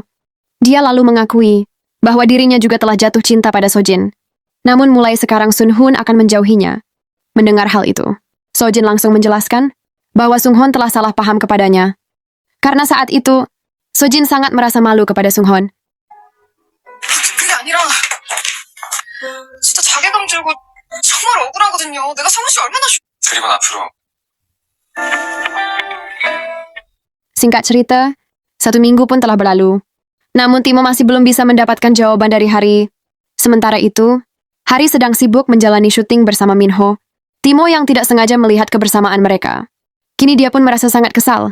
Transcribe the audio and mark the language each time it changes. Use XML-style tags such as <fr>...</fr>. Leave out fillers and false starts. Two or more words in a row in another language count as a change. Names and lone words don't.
<id>Dia lalu mengakui bahwa dirinya juga telah jatuh cinta pada Sojin. Namun mulai sekarang Sunghun akan menjauhinya. Mendengar hal itu, Sojin langsung menjelaskan bahwa Sunghon telah salah paham kepadanya. Karena saat itu, Sojin sangat merasa malu kepada Sunghon.</id> <ko>그게 아니라 진짜 자괴감 들고 정말 억울하거든요. 내가 성훈 씨 얼마나 그리고 앞으로</ko> <id>Singkat cerita, 1 minggu pun telah berlalu. Namun Timo masih belum bisa mendapatkan jawaban dari Hari. Sementara itu, Hari sedang sibuk menjalani syuting bersama Minho. Timo yang tidak sengaja melihat kebersamaan mereka. Kini dia pun merasa sangat kesal.</id>